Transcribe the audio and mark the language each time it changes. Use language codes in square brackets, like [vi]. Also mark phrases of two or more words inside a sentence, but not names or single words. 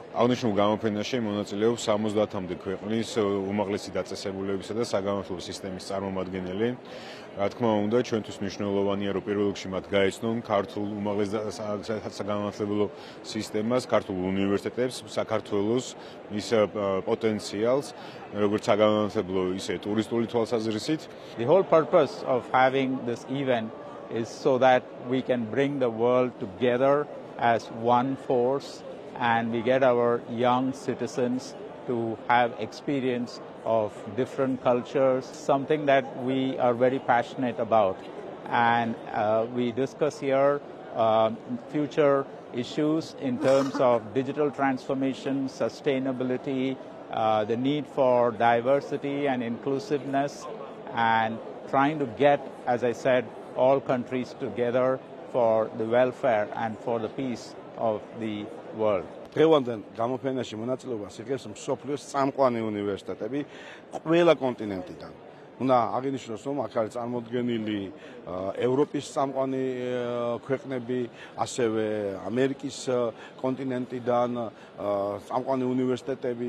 [ka] აღნიშნულ გამოფენაში მონაწილეობს 70-მდე ქვეყნის უმაღლესი დაწესებულებისა და საგანმანათლებლო სისტემის წარმომადგენელი. რა თქმა უნდა, ჩვენთვის მნიშვნელოვანია, რომ პირველ რიგში მათ გაეცნონ ქართულ უმაღლეს საგანმანათლებლო სისტემას, ქართულ უნივერსიტეტებს, საქართველოს მის პოტენციალს, როგორც საგანმანათლებლო, ისე ტურისტული თვალსაზრისით. [en] The whole purpose of having this event is so that we can bring the world together as one force and we get our young citizens to have experience of different cultures, something that we are very passionate about. And we discuss here future issues in terms of digital transformation, sustainability, the need for diversity and inclusiveness, and trying to get, as I said, all countries together for the welfare and for the peace of the world. [ka] დღევანდელ გამოფენაში მონაწილეობას იღებს მსოფლიოს წამყვანი უნივერსიტეტები ყველა კონტინენტიდან. უნდა აღინიშნოს, რომ აქ არის წარმოდგენილი ევროპის წამყვანი ქვეყნები, ასევე ამერიკის კონტინენტიდან წამყვანი უნივერსიტეტები.